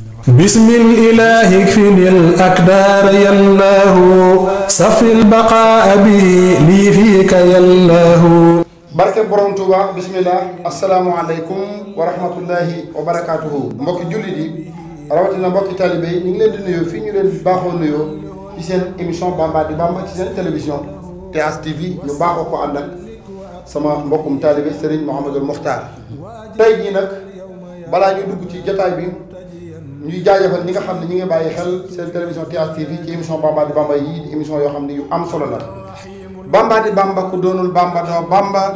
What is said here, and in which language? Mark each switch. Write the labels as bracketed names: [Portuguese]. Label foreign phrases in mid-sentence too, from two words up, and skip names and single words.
[Arabic] بسم الإله اكفني الأكدار يالله صف البقاء به لي فيك يالله [Wolof] barke borom Touba [Arabic] بسم الله السلام عليكم ورحمة الله وبركاته [Wolof] mbokki jullit yi rawatina mbokki talibé yi ñu ngi leen di nuyoo fii ñu leen baaxoo nuyoo ci seen émission Bamba di Bamba ci seen télévision TH TV ñu baaxoo ko ànd ak sama mbokkum talibé Serigne Mouhamadul Mokhtar tey jii nag balaa ñu dugg ci jotaay bi ñuy jaajëfal ñi nga xam ne ñi ngi bàyyi xel seen télévision TH TV ci émission Bamba di Bamba yi di émission yoo xam ne yu am solo la Bamba di Bamba ku doonul Bamba doo Bamba.